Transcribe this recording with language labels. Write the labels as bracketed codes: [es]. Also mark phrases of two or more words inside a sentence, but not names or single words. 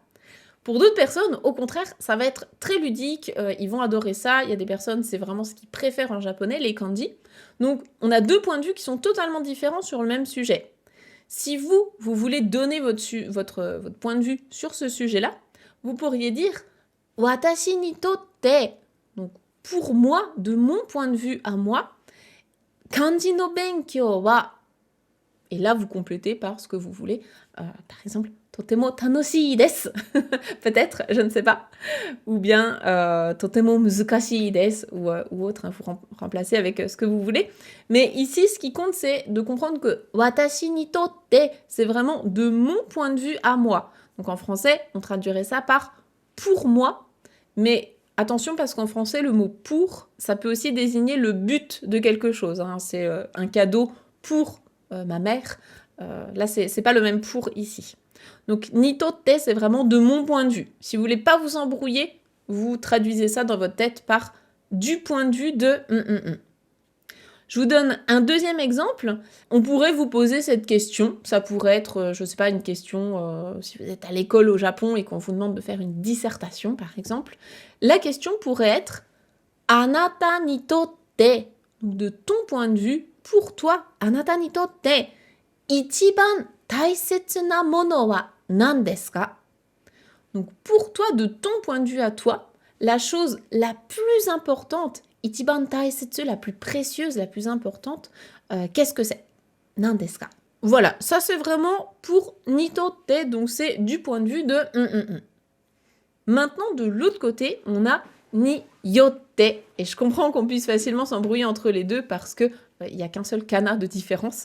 [fr] Pour d'autres personnes, au contraire, ça va être très ludique, ils vont adorer ça. Il y a des personnes, c'est vraiment ce qu'ils préfèrent en japonais, les kanji. Donc, on a deux points de vue qui sont totalement différents sur le même sujet. Si vous voulez donner votre point de vue sur ce sujet-là, vous pourriez dire « [ja] 私にとって », [fr] donc pour moi, de mon point de vue à moi, « [ja] 漢字の勉強は », [fr] et là vous complétez par ce que vous voulez, par exemple « [ja] とても楽しいです », [fr] peut-être, je ne sais pas, ou bien « [ja] とても難しいです », [fr] ou autre, hein, vous remplacez avec ce que vous voulez. Mais ici, ce qui compte, c'est de comprendre que « [ja] 私にとって », [fr] c'est vraiment de mon point de vue à moi. Donc en français, on traduirait ça par « pour moi », mais attention parce qu'en français, le mot « pour », ça peut aussi désigner le but de quelque chose, hein. C'est un cadeau pour ma mère. Là, c'est pas le même « pour » ici. Donc, nitotte, c'est vraiment de mon point de vue. Si vous voulez pas vous embrouiller, vous traduisez ça dans votre tête par du point de vue de Je vous donne un deuxième exemple. On pourrait vous poser cette question. Ça pourrait être, je sais pas, une question si vous êtes à l'école au Japon et qu'on vous demande de faire une dissertation, par exemple. La question pourrait être [ja] あなたにとって, [fr] donc de ton point de vue, pour toi, [ja] あなたにとって、一番大切なものは何ですか? [fr] Donc pour toi, de ton point de vue à toi, la chose la plus importante, [ja] 一番大切, [fr] la plus précieuse, la plus importante, qu'est-ce que c'est? [ja] 何ですか? [fr] Voilà, ça c'est vraiment pour nitotte, donc c'est du point de vue de Maintenant, de l'autre côté, on a niyotte, et je comprends qu'on puisse facilement s'embrouiller entre les deux parce que il n'y a qu'un seul kana de différence.